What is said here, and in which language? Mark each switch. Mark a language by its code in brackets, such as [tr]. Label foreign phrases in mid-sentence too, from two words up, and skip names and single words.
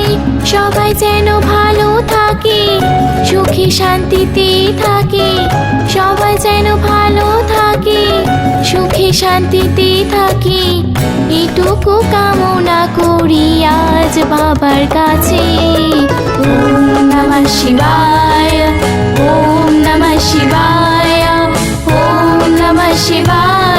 [bn] সবাই যেন ভালো থাকে, সুখে শান্তিতে থাকে, সবাই যেন ভালো থাকে, সুখে শান্তিতে থাকে, এটুকু কামনা করি আজ বাবার কাছে। [sa] ওম নমঃ শিবায়, ওম নমঃ শিবায়, ওম নমঃ শিবায়।